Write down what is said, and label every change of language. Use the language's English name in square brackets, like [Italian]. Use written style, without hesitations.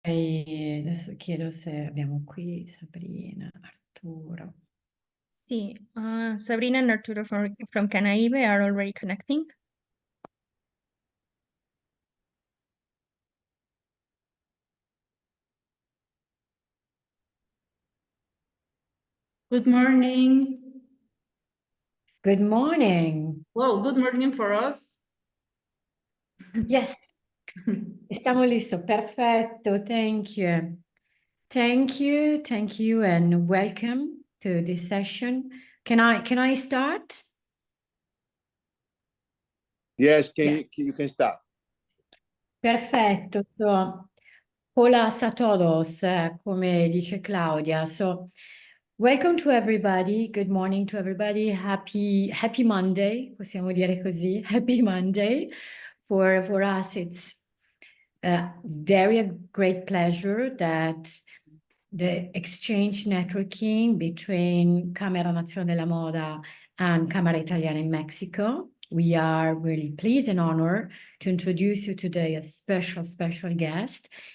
[Italian] Adesso chiedo se abbiamo qui Sabrina, Arturo. [English] Sì, Sabrina and Arturo from Canaibe are already connecting. Good morning. Good morning. Well, good morning for us. Yes, [Spanish] estamos listos. [English] Perfetto. Thank you. Thank you, and welcome to this session. Can I start? Yes, Yes. you can start. [Italian] Perfetto. So, [Spanish] hola a todos, [Italian] come dice Claudia. [English] So, welcome to everybody. Good morning to everybody. Happy Monday, [Italian] possiamo dire così. [English] Happy Monday. For us, it's a very great pleasure that the exchange networking between Camera Nazionale della Moda and Camera Italiana in Mexico. We are really pleased and honored to introduce you today a special guest.